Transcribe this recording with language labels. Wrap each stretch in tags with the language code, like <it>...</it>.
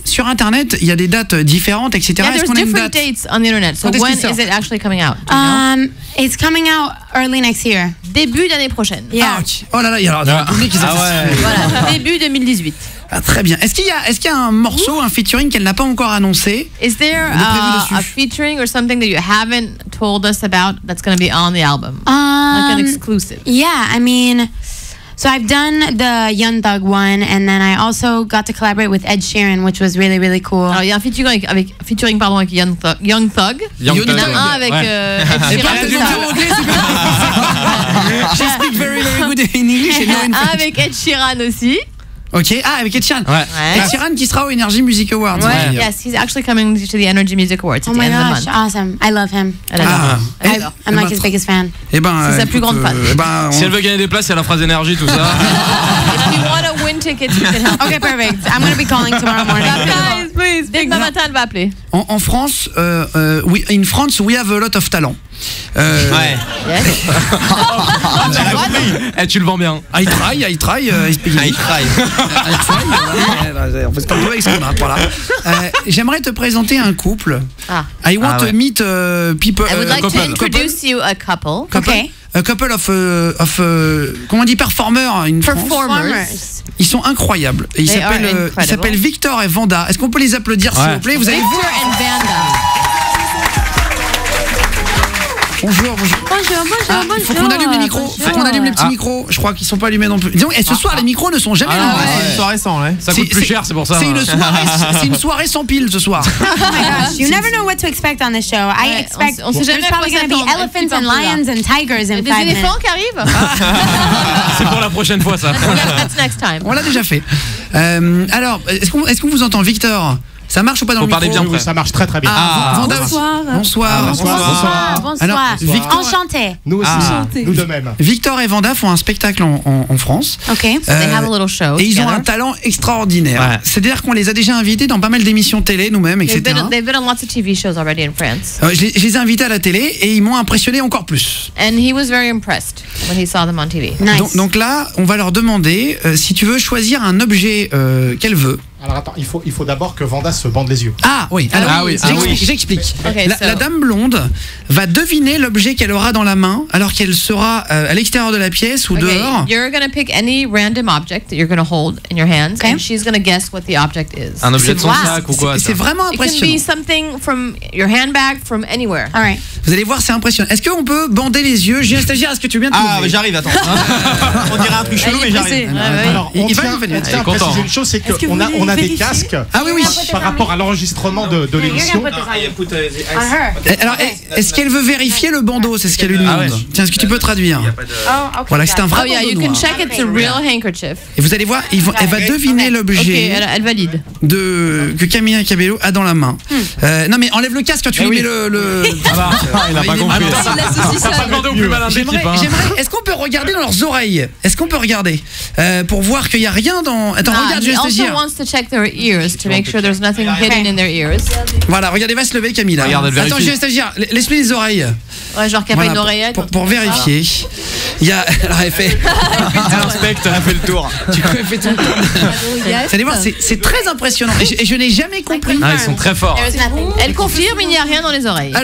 <fr>Sur internet, il y a des dates différentes, etc.</fr> <en>Yeah, there's different dates on the internet. So when is it actually coming out? It's coming out early next year.</en> <fr>Début d'année prochaine.</fr> <en>Yeah.</en> <fr>Oh là là, il y a un public qui s'attend. Voilà, début 2018. Ah, très bien. Est-ce qu'il y a un morceau, un featuring qu'elle n'a pas encore annoncé?</fr> <en>Is there a featuring or something that you haven't told us about that's going to be on the album? Like an exclusive. Yeah, I mean, so I've done the Young Thug one, and then I also got to collaborate with Ed Sheeran, which was really, really cool.</en> <fr>Alors, il y a un featuring avec Young Thug. Il y en a un avec Ed Sheeran.</fr> <en>She speaks very, very good in English.</en> <fr>Un avec Ed Sheeran aussi. Ok, avec Ed Sheeran. Ed Sheeran qui sera au Energy Music Awards.</fr> <en>Yes, he's actually coming to the Energy Music Awards at the end of the month. Awesome. I love him. I'm like his biggest fan.</en> <fr>C'est sa plus grande fan. Si elle veut gagner des places, il y a la phrase énergie, tout ça.</fr> <en>If you want to win tickets, you can help. Okay, perfect. I'm going to be calling tomorrow morning. Guys, please.</en> <fr>Dès demain matin, elle va appeler. En France,</fr> <en>in France, we have a lot of talent.</en> <fr>Ouais. Tu le vends bien.</fr> <en>I try.</en> <fr>On fait ce qu'on peut avec ce qu'on a. Voilà. J'aimerais te présenter un couple.</fr> <en>I want to meet people. I would like to introduce you a couple. Okay. A couple of</en> <fr>comment on dit,</fr> <en>performers. Performers.</en> <fr>Ils sont incroyables. Ils s'appellent Victor et Vanda. Est-ce qu'on peut les applaudir s'il vous plaît? Vous allez</fr> <en>Victor and Vanda.</en> <fr>Bonjour. Faut qu'on allume les micros. Faut qu'on allume les petits micros. Je crois qu'ils sont pas allumés non plus. Disons, et ce soir les micros ne sont jamais allumés. C'est une soirée sans, ça coûte plus cher, c'est pour ça. C'est une soirée sans pile ce soir.</fr> <en>Oh my gosh, you never know what to expect on this show. I expect there's probably going to be elephants and lions and tigers in 5 minutes.</en> <fr>Des éléphants qui arrivent. C'est pour la prochaine fois ça.</fr> <en>That's next time.</en> <fr>On l'a déjà fait. Alors, est-ce qu'on vous entend, Victor? Ça marche ou pas dans le micro? Parler bien près. Ça marche très très bien. Vanda, bonsoir. Bonsoir. Alors, Victor, enchanté. Nous aussi, nous de même. Victor et Vanda font un spectacle en France.</fr> <en>So they have a little show.</en> <fr>Et ils ont un talent extraordinaire. Ouais. C'est-à-dire qu'on les a déjà invités dans pas mal d'émissions télé, nous-mêmes, etc.</fr> <en>They've been on lots of TV shows already in France.</en> <fr>Je les ai invités à la télé et ils m'ont impressionné encore plus.</fr> <en>And he was very impressed when he saw them on TV. Nice.</en> <fr>Donc là, on va leur demander si tu veux choisir un objet qu'elle veut. Alors attends, il faut d'abord que Vanda se bande les yeux. Ah oui, alors j'explique.</fr> <en>Okay,</en> <fr>La dame blonde va deviner l'objet qu'elle aura dans la main alors qu'elle sera à l'extérieur de la pièce ou dehors.</fr> <en>You're going to pick any random object that you're going to hold in your hands and she's going to guess what the object is.</en> <fr>Un objet de son sac ou quoi? C'est vraiment impressionnant.</fr> <en>It can be something from your handbag, from anywhere. All right.</en> <fr>Vous allez voir, c'est impressionnant. Est-ce qu'on peut bander les yeux? J'ai un stagiaire, est-ce que tu viens de Ah, mais j'arrive, attends. On dirait un truc chelou, mais j'arrive. Alors, on tient à préciser une chose, c'est qu'on a des casques. Ah oui, oui. Par rapport à l'enregistrement de l'émission. Alors, est-ce qu'elle veut vérifier le bandeau? C'est ce qu'elle lui demande. Tiens, est-ce que tu peux traduire? Voilà, c'est un vrai bandeau</fr> <en>you</en> <fr>noir.</fr> <en>can check it's a real handkerchief.</en> <fr>Et vous allez voir, elle va deviner l'objet Elle valide. que Camilla Cabello a dans la main. Non mais enlève le casque quand tu lui mets le... Il n'a pas compris. Pas demandé au plus malin de l'équipe. Est-ce qu'on peut regarder dans leurs oreilles? Est-ce qu'on peut regarder pour voir qu'il n'y a rien dans... Attends, regarde,</fr> <en>he</en> <fr>juste</fr> <en>also</en> <fr>dire.</fr> <en>wants to check their ears to make sure there's nothing hidden in their ears.</en> <fr>Voilà, regardez, va se lever Camilla. Regarde, elle Attends, vérifie. j'ai stagiaire, laisse-lui les oreilles. Ouais, genre qu'il n'y a pas une oreillette. Pour vérifier. Il y a... Alors elle fait... Elle inspecte, elle a fait le tour. Tu fais tout le tour. Vous allez voir, c'est très impressionnant. Et je n'ai jamais compris. Ah, ils sont très forts. Elle confirme, il n'y a rien dans les oreilles.</fr>